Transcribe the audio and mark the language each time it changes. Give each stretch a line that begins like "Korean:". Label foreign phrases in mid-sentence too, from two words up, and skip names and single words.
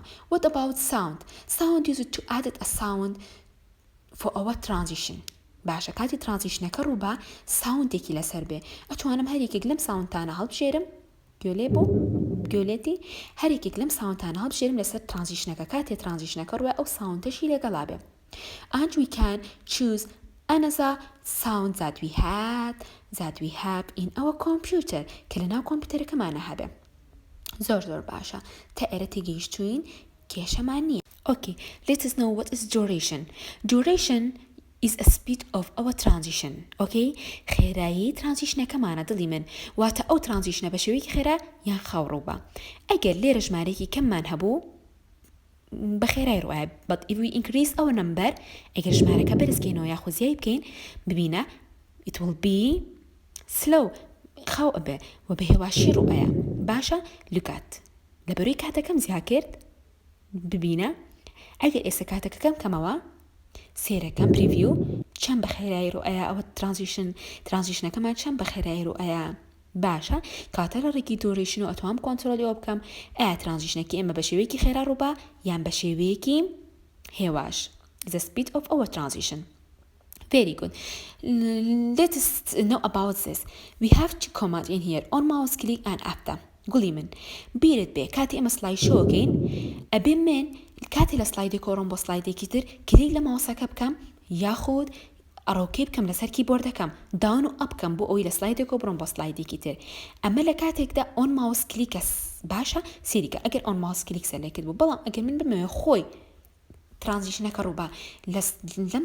English: What about sound? Sound used to add a sound for our transition.
Central Kurdish: باشە کاتی ترانزیشنەکە ڕوو بە ساوندێکی لەسەر بێ ئەتوانم هەریکێک لەم ساوندتانە هەڵبژێرم گوێلێ بۆ گوێلێتی هەریکێک لەم ساوندتانە هەڵبژێرم لەسەر ترانزیشنەکە کاتێ ترانزیشنەکە ڕوە ئەو ساوندەشی لەگەڵا بێ.
English: And we can choose another sound that we have in our computer
Central Kurdish: کە لەناو کۆمپیوتەرەکەمانە هەبێ. زۆر باشە تا ئێرە تێگەیشتوین کێشەمان نییە.
English: Okay, let us know what is duration. Duration is a speed of our transition.
Central Kurdish: Okay, خێرایی ترانزیشنەکەمانە دڵی من واتە ئەو ترانزیشنە بە شێوەیەکی خێرا یان خاوڕووبە. ئەگەر لێرە ژمارەیەکی کەممان هەبوو بەخێرای ڕوایە
English: but if we increase our number
Central Kurdish: ئەگەر ژمارەکە بەرزکەینەوە یاخۆ زیای بکەین ببینە
English: it will be slow
Central Kurdish: خاو ئەبێ و بە هێواشی ڕوایە. باشە لوکات لەبەروی کاتەکەم زیاد کرد ببینە ئەگەر ئێستا کاتەکەم کەمەوە سێرەکەم پریڤیو چەند بە خێرایی ڕوایە ئەوە ترانزیشنەکەمان چەند بە خێرایی ڕوایە. باشە کاتە لە ڕێکی دووڕیشن و ئەتوام کۆنتترۆلیەوە بکەم ئایا ترانزیشنێکی ئێمە بە شێوەیەکی خێرا ڕووبە یان بە شێوەیەکی هێواش.
English: The speed of our transition. Very good. Let's know about this. We have to comment in here on mouse click and after.
Central Kurdish: گوڵی من بیرت بێ کاتی ئەمە سلای شۆکەین ئەبێ من کاتی لە سلایدی کۆڕم بۆ سلایدێکی تر کلیک لە ماوسەکە بکەم یاخود ئەڕۆکەی بکەم لەسەر کیبۆردەکەم داون و ئەپکەم بۆ ئەوی لە سلایدێکۆ بڕۆم بۆ سلایدێکی تر ئەمە لە کاتێکدا
English: on mouse click
Central Kurdish: باشە سیریکە ئەگەر
English: on mouse click
Central Kurdish: سەرلێکرد بوو بەڵام ئەگەر من بمەوێ خۆی ترانزیشنەکە ڕووبە لەم